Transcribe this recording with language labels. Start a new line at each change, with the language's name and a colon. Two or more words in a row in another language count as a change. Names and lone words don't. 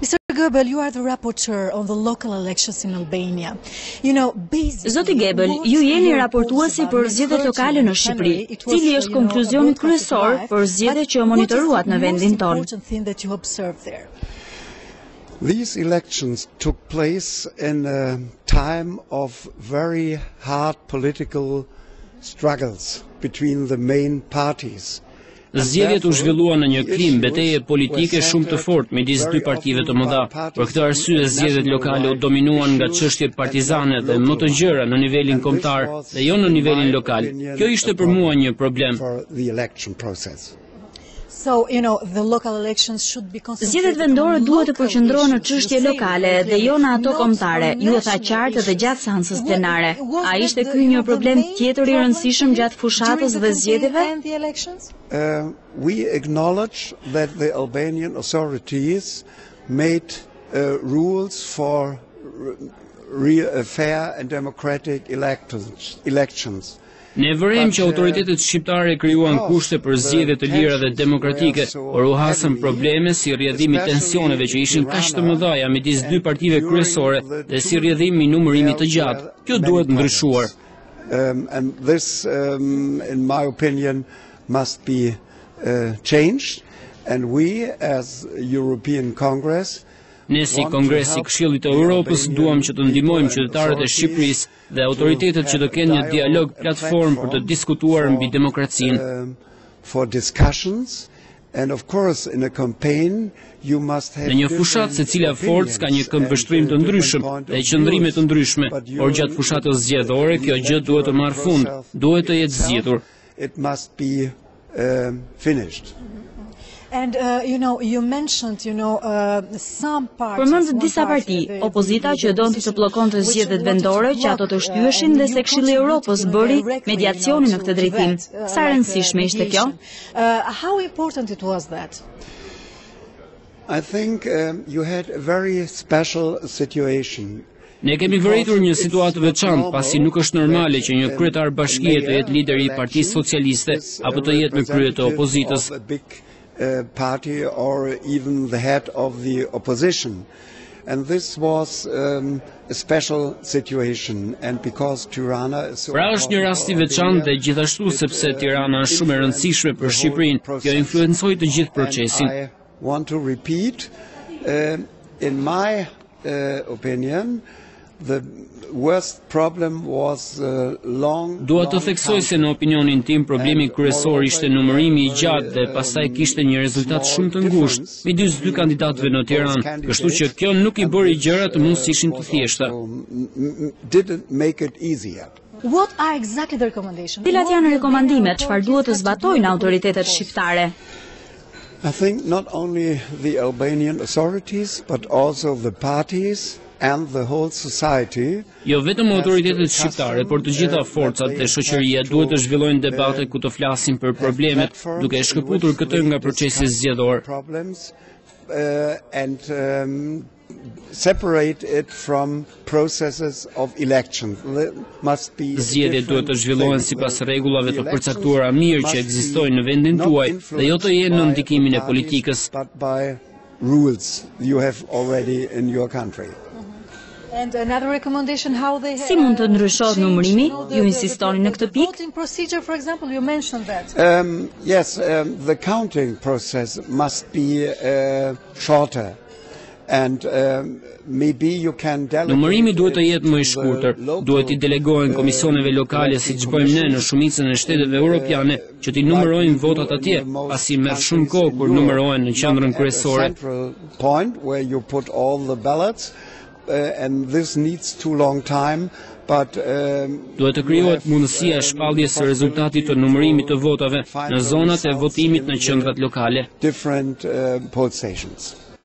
English: Goebel, you are the rapporteur on the local elections in Albania. You know,
Albanian: Zoti Goebel, ju jeni raportuesi për zgjedhjet lokale në Shqipëri. Cili është konkluzioni kryesor për zgjedhjet që monitoruat në vendin tonë?
English: These elections took place in a time of very hard political struggles between the main parties.
Albanian: Zgjedhjet u zhvilluan në një klimë betejë politike shumë të fortë midis dy partive të mëdha. Për këtë arsye zgjedhjet lokale u dominuan nga çështjet partizane dhe më të gjëra në nivelin kombëtar dhe jo në nivelin lokal. Kjo ishte për mua një problem. Zgjedhjet vendore duhet të përqendrohen në çështje lokale dhe jo në ato kombëtare. Ju e tha qartë edhe gjatë seancës plenare. A ishte ky një problem tjetër I rëndësishëm gjatë fushatës dhe zgjedhjeve?
English: We acknowledge that the Albanian authorities made rules for fair and democratic elections.
Albanian: Ne vërejmë që autoritetet shqiptare krijuan kushte për zgjedhje të lira dhe demokratike, por u hasën probleme si rrjedhimi I tensioneve që ishin kaq të mëdha midis dy partive kryesore dhe si rrjedhimi I numërimit të gjatë. Kjo duhet ndryshuar.
English: And this, in my opinion, must be changed, and we, as European Congress,
Albanian: Ne si Kongresi I Këshillit të Europës duam që të ndihmojmë qytetarët e Shqipërisë dhe autoritetet që të kenë një dialog platformë për të diskutuar mbi demokracinë. Në një fushatë secila forcë ka një këmbvështrim të ndryshëm dhe qëndrime të ndryshme, por gjatë fushatës zgjedhore kjo gjë duhet të marrë fund, duhet të jetë zgjedhur.
English: And you mentioned, some parties.
Albanian: Përmend disa parti, opozita që donte të bllokonte zgjedhjet vendore që ato të shtyheshin dhe se Këshilli I Europës bëri mediacionin në këtë drejtim. Sa rëndësishme ishte kjo?
English: How important it was that? I think you had a very special situation.
Albanian: Ne kemi vëritur një situatë veçantë, pasi nuk është normale që një kryetar bashkie të jetë lideri I Partisë Socialiste apo të jetë në krye të opozitës.
English: Party or even the head of the opposition, and this was a special situation, and because Tirana is so.
Albanian: Pra është një rast I veçantë dhe gjithashtu sepse Tirana është shumë e rëndësishme për Shqipërinë, kjo influencoi të gjithë procesin.
English: I want to repeat, in my opinion, the worst problem was long.
Albanian: Dua të theksoj se në opinionin tim problemi kryesor ishte numërimi I gjatë dhe pastaj kishte një rezultat shumë të ngushtë midis dy kandidatëve në Tiranë, kështu që kjo nuk I bëri gjërat të mund të ishin të thjeshta.
English: What are exactly the recommendations?
Albanian: Cilat janë rekomandimet, çfarë duhet të zbatojnë autoritetet shqiptare?
English: I think not only the Albanian authorities but also the parties and the whole society.
Albanian: Jo vetëm autoritetet shqiptare, por të gjitha forcat dhe shoqëria duhet të zhvillojnë debate ku të flasin për problemet, duke e shkëputur këtë nga procesi zgjedhor.
English: And separate it from processes of election.
Albanian: Zgjedhjet duhet të zhvillohen sipas rregullave të përcaktuara mirë që ekzistojnë në vendin tuaj dhe jo të jenë në ndikimin e politikës.
English: But by rules you have already in your country. And another recommendation how they
Albanian: Si mund të ndryshohet numërimi? Ju insistoni në këtë pikë?
English: Voting procedure, for example, you mentioned that. Yes, the counting process must be shorter. And maybe you can delegate.
Albanian: Numërimi duhet të jetë më I shkurtër. Duhet I delegohen komisioneve lokale siç bëjmë ne në shumicën e shteteve europiane që t'i numërojnë votat atje, pasi merr shumë kohë kur numërohen në qendrën kryesore.
English: Point where you put all the ballots. And this needs too long time, but
Albanian: duhet të krijohet mundësia e shpalljes së rezultatit të numërimit të votave në zonat e votimit në qendrat lokale.
English: Different poll stations.